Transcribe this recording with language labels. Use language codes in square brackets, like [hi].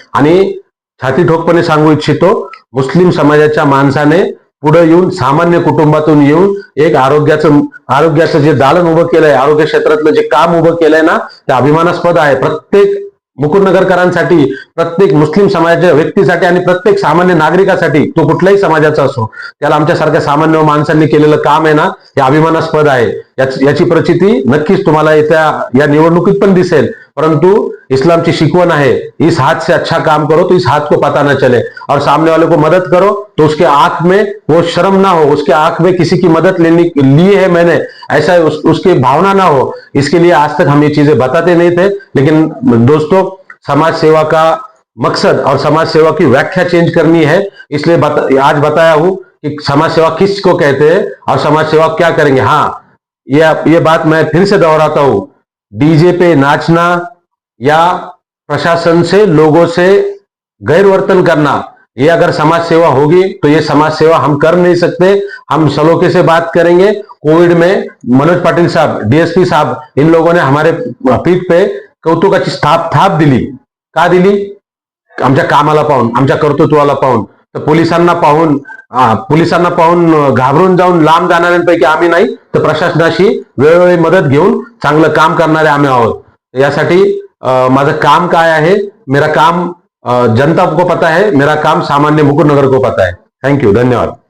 [mr] आणि छाती ठोकपणे सांगू इच्छितो, मुस्लिम समाजाच्या माणसाने पुढे येऊन, सामान्य कुटुंबातून येऊन एक आरोग्याचं जे दालन उभं केलंय, आरोग्य क्षेत्रातलं जे काम उभं केलंय ना, ते अभिमानास्पद आहे. प्रत्येक मुकुंदनगरकरांसाठी, प्रत्येक मुस्लिम समाजाच्या व्यक्तीसाठी आणि प्रत्येक सामान्य नागरिकासाठी, तो कुठल्याही समाजाचा असो, त्याला आमच्यासारख्या सामान्य माणसांनी केलेलं काम आहे ना, हे अभिमानास्पद आहे. याची प्रचिती नक्कीच तुम्हाला या निवडणुकीत पण दिसेल. [hi] परंतु इस्लाम की शिकवण है, इस हाथ से अच्छा काम करो तो इस हाथ को पता न चले, और सामने वाले को मदद करो तो उसके आंख में वो शर्म ना हो, उसके आंख में किसी की मदद ली है मैंने, ऐसा उसकी भावना ना हो. इसके लिए आज तक हम ये चीजें बताते नहीं थे. लेकिन दोस्तों, समाज सेवा का मकसद और समाज सेवा की व्याख्या चेंज करनी है, इसलिए आज बताया हूं कि समाज सेवा किसको कहते हैं और समाज सेवा क्या करेंगे. हाँ, ये बात मैं फिर से दोहराता हूं, डीजे पे नाचना या प्रशासन से, लोगों से गैरवर्तन करना, ये अगर समाज सेवा होगी तो ये समाज सेवा हम कर नहीं सकते. हम सलोखे से बात करेंगे. कोविड में मनोज पाटिल साहब, डीएसपी साहब, इन लोगों ने हमारे पीठ पे [mr] कौतुकाची थाप दिली. का दिली? आमच्या कामाला पाहून, आमच्या कर्तृत्वाला पाहून. तर पोलिसांना पाहून घाबरून जाऊन लांब जाणाऱ्यांपैकी आम्ही नाही, तर प्रशासनाशी वेळोवेळी मदत घेऊन चांगलं काम करणारे आम्ही आहोत. यासाठी माझं काम काय आहे, [hi] मेरा काम जनता को पता है, मेरा काम सामान्य मुकुंदनगर को पता है. थँक्यू, धन्यवाद.